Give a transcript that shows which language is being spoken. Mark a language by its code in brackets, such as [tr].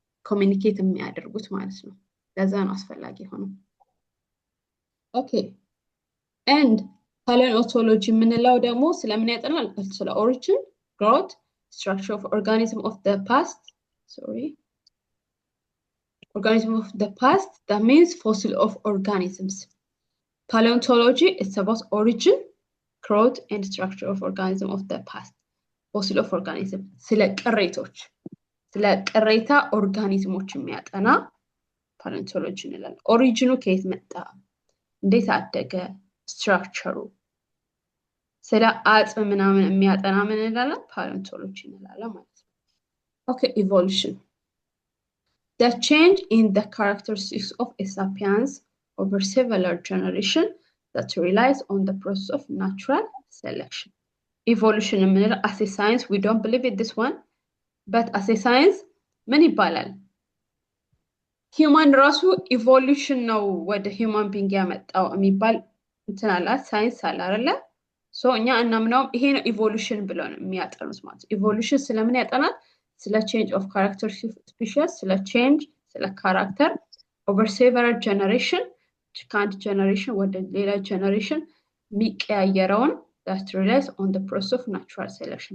[am] ኮሚኒኬት የሚያደርጉት ማለት ነው። ለዛ ነው አስፈላጊ ሆኖ። ኦኬ and paleontology የምንለው ደግሞ ስለምን ያጠናል? [en] ስለ origin, growth, structure of organism of the past. Organism of the past, that means fossil of organisms. Paleontology is about origin, growth, and structure of organism of the past. Fossil of organism. [am] ስለ ቅሬቶች ስለ ቅሬታ ኦርጋኒዝሞች የሚያጠና ፓሌontology እንላለን። ኦሪጂኑ ከየት መጣ? እንዴት አደገ? ስትራክቸሩ ስለ አጽም ምናምን የሚያጠና ምን እንላለን? ፓሌontology እንላለን ማለት ነው። [en] Okay, evolution. The change in the characteristics of a sapiens over several generations that relies on the process of natural selection. Evolution [am] የምንለው [en] as a science, we don't believe in this one, but as a science [am] ምን ይባላል? ሂውማን ራሱ ኢቮሉሽን ነው ወደ ሂውማን ቢንግ ያመጣው የሚባል እንትን አላት ሳይንስ አለ አይደለ? ሶ እኛ እናምናው ይሄ ነው ኢቮሉሽን ብለው ነው የሚያጠኑት ማለት ነው። ኢቮሉሽን ስለምን ያጠናል? [en] ስለ ቼንጅ ኦፍ ካራክተር ስፔሺስ፣ ስለ ቼንጅ ስለ ካራክተር ኦቨር ሴቨራል ጀነሬሽን [am] ከአንድ ጀነሬሽን ወደ ሌላ ጀነሬሽን የሚቀያየረውን [en] that relies on the process of natural selection.